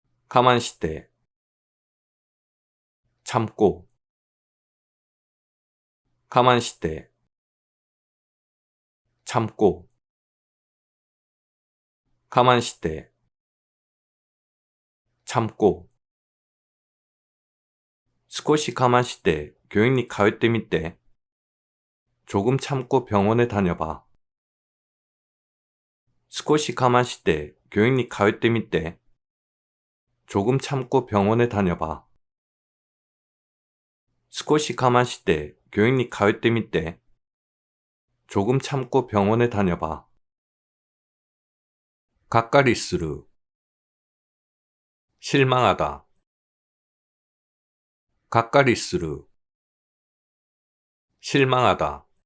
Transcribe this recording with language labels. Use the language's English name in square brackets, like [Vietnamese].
[Japanese] 我慢して [Korean] 참고 [Japanese] 我慢して 참고 我慢して 참고 少し我慢して病院に通ってみて. [Korean] 조금 참고 병원에 다녀봐. [Japanese] 少し我慢して病院に通ってみて. [Korean] 조금 참고 병원에 다녀봐. [Japanese] 少し我慢して病院に通ってみて. [Korean] 조금 참고 병원에 다녀봐. [Japanese] がっかりする. [Korean] 실망하다. [Japanese] がっかりする. [Korean] 실망하다.